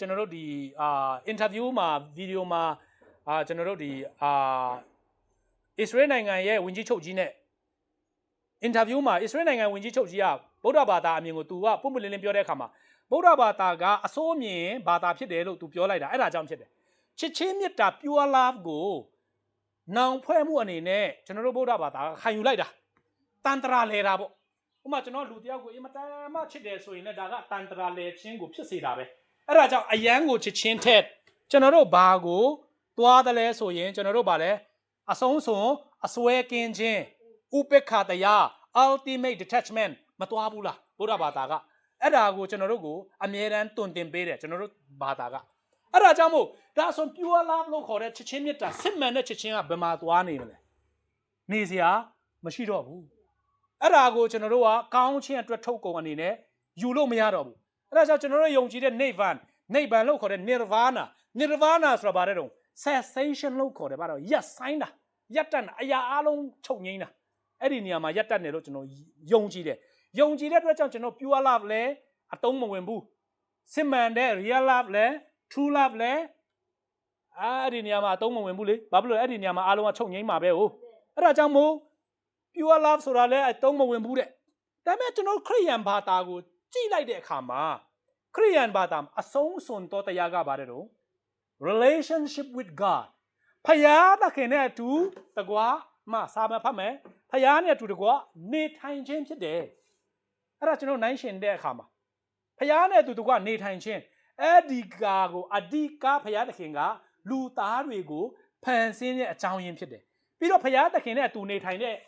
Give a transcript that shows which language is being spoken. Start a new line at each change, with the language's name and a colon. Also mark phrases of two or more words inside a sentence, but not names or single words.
Burmese: ကျွန်တော်တို့ဒီအင်တာဗျူးမှာဗီဒီယိုမှာကျွန်တော်တို့ဒီအစ္စရေးနိုင်ငံရဲ့ဝန်ကြီးချုပ်ကြီးနဲ့အင်တာဗျူးမှာအစ္စရေးနိုင်ငံဝန်ကြီးချုပ်ကြီးကဗုဒ္ဓဘာသာအမြင်ကိုသူကပုံပွင့်လင်းလင်းပြောတဲ့အခါမှာဗုဒ္ဓဘာသာကအစိုးအမြင်ဘာသာဖြစ်တယ်လို့သူပြောလိုက်တာအဲ့ဒါကြောင့်ဖြစ်တယ်ချစ်ချင်းမေတ္တာ
English: pure love
Burmese: ကိုနောင်ဖွဲ့မှုအနေနဲ့ကျွန်တော်တို့ဗုဒ္ဓဘာသာ ခံယူလိုက်တာတန်တရာလဲတာပေါ့ဥပမာကျွန်တော်လူတယောက်ကိုအင်မတန်မှချစ်တယ်ဆိုရင်လည်းဒါကတန်တရာလဲခြင်းကိုဖြစ်စေတာပဲအဲ့ဒါကြောင့်အယံကိုချစ်ချင်းထက်ကျွန်တော်တို့ဘာကိုသွားတယ်လဲဆိုရင်ကျွန်တော်တို့ဗာလဲအဆုံးစွန်အစွဲကင်းခြင်းဥပေက္ခတရား
English: ultimate detachment
Burmese: မသွားဘူးလားဗုဒ္ဓဘာသာကအဲ့ဒါ ကိုကျွန်တော်တို့ကိုအမြဲတမ်းတွင်တင်ပေးတယ်ကျွန်တော်တို့ဘာသာကအဲ့ဒါကြောင့်မို့ဒါဆို
English: pure love
Burmese: လို့ခေါ်တဲ့ချစ်ချင်းမြတ်တာစစ်မှန်တဲ့ချစ်ချင်းကဘယ်မှာသွားနေမလဲနေစရာမရှိတော့ဘူးအဲ့ဒါကိုကျွန်တော်တို့ကကောင်းခြင်းအတွက်ထုတ်ကုန်အနေနဲ့ယူ လို့မရတော့ဘူးအဲ့ဒါကြောင့်ကျွန်တော်တို့ယုံကြည်တဲ့နိဗ္ဗာန်လို့ခေါ်တဲ့ nirvana ဆိုတာဘာလဲတော့ cessation လို့ခေါ်တယ်ဘာလို့ရပ်ဆိုင်းတာရပ်တန့်တာအရာအလုံးချုပ်ငိမ့်တာအဲ့ဒီနေရာမှာရပ်တန့်တယ်လို့ကျွန်တော်ယုံကြည် တဲ့အတွက်ကြောင့်ကျွန်တော်
English: pure love
Burmese: လဲအတုံးမဝင်ဘူးစစ်မှန်တဲ့
English: real love
Burmese: လဲ
English: true love
Burmese: လဲအဲ့ဒီနေရာမှာအသုံးမဝင်ဘူးလေဘာဖြစ်လို့အဲ့ဒီနေရာမှာအားလုံး ကချုပ်ငိမ့်မှာပဲဟုတ်အဲ့ဒါကြောင့်မို့
English: pure love
Burmese: ဆိုတာလဲအသုံးမဝင်ဘူးတဲ့ဒါပေမဲ့ကျွန်တော်ခရိယန်ဘာ သာကိုကြည့်လိုက်တဲ့အခါမှာခရိယန်ဘာသာအဆုံးစွန်တော်တရားကပါတယ်တော့
English: relationship with God
Burmese: ဖယားသခင်နဲ့အတူတကွာမှစာမဖတ်မယ်ဖယားနဲ့အတူတကွာနေထိုင်ခြင်းဖြစ်တယ်အဲ့ဒါကျွန်တော်နိုင်ရှင်တဲ့အခါမှာဖယားနဲ့အတူတကွာနေထိုင်ခြင်းအဲ့ဒီကာကိုအဓိကဖယားသခင်ကလူသားတွေကိုဖန်ဆင်းတဲ့အကြောင်းရင်းဖြစ်တယ်ပြီးတော့ဖယားသခင်နဲ့အတူနေထိုင်တဲ့